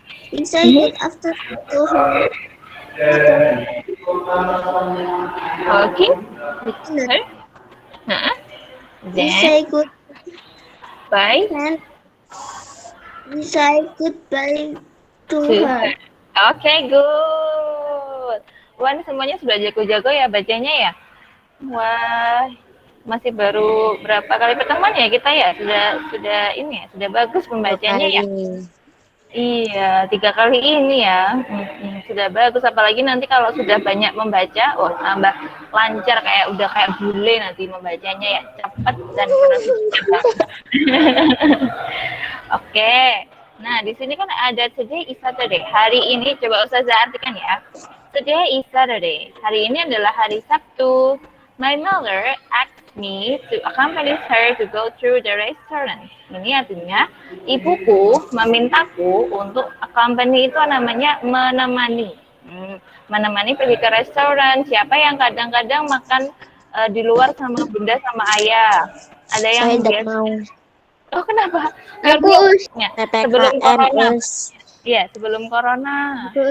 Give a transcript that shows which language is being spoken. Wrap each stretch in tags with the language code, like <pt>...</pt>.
<en>We say good afternoon to her.</en> <id>Oke.</id> <en>Her? We Then, say good bye. and we say goodbye to her. Oke, good.</en> <id>Wah, ini semuanya sudah jago-jago ya bacanya ya. Wah, masih baru berapa kali pertemuan ya kita ya? Sudah ini ya, sudah bagus pembacanya ya. Iya, 3 kali ini ya. Sudah bagus, apalagi nanti kalau sudah banyak membaca, wah tambah lancar kayak udah kayak bule nanti membacanya ya, cepat dan pronunciasinya bagus. Oke. Nah, di sini kan ada</id> <en>today is Saturday.</en> <id>Hari ini coba Ustazah artikan ya.</id> <en>Today is Saturday.</en> <id>Hari ini adalah hari Sabtu.</id> <en>My mother asked me to accompany her to go through the restaurant.</en> <id>Ini artinya ibuku memintaku untuk accompany itu namanya menemani. Menemani pergi ke restoran. Siapa yang kadang-kadang makan di luar sama bunda sama ayah? Ada yang Saya tidak biasa. mau. Oh, kenapa? Sebelum corona. Iya, sebelum corona.</id>